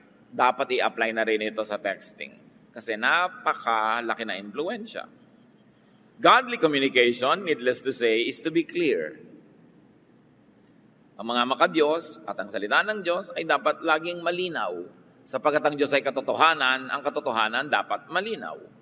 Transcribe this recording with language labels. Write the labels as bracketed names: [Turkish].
[Filipino] dapat i-apply na rin ito sa texting. Kasi napakalaki na impluensya. [English] Godly communication, needless to say, is to be clear. [Filipino] Ang mga makadiyos at ang salita ng Diyos ay dapat laging malinaw. Sapagkat ang Diyos ay katotohanan, ang katotohanan dapat malinaw.